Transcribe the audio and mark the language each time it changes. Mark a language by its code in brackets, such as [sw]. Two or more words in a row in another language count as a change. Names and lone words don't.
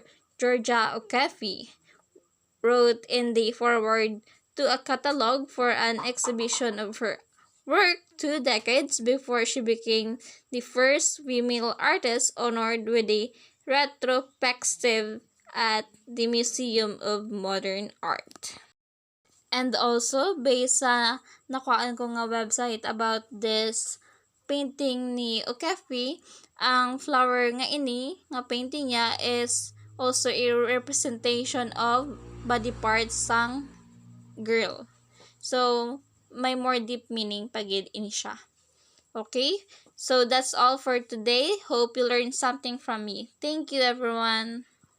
[en] Georgia O'Keeffe wrote in the foreword to a catalog for an exhibition of her work 2 decades before she became the first female artist honored with a retrospective at the Museum of Modern Art. And also, [hil] based sa nakuhaan ko nga website [en] about this painting [hil] ni O'Keeffe, ang flower nga ini, nga painting niya [en] is also a representation of body parts [hil] sang girl. So, may [en] more deep meaning [hil] pagid ini siya. [en] Okay? So, that's all for today. Hope you learned something from me. Thank you, everyone.